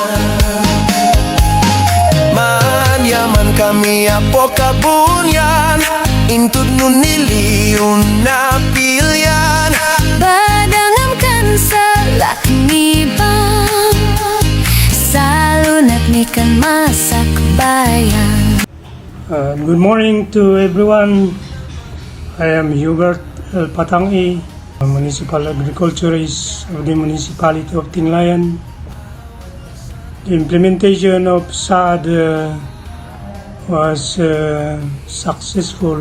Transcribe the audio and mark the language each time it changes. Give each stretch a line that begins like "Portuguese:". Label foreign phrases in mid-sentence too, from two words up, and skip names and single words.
Iloko: Manyaman kami apo kabunyan, intud nun niliun na pilyan. Badangam kan sa laknibang, salunat ni kan masakbayan.
English: Good morning to everyone. I am Hubert L. Patangi, Municipal Agriculturist of the Municipality of Tinglayan. The implementation of SAD was successful.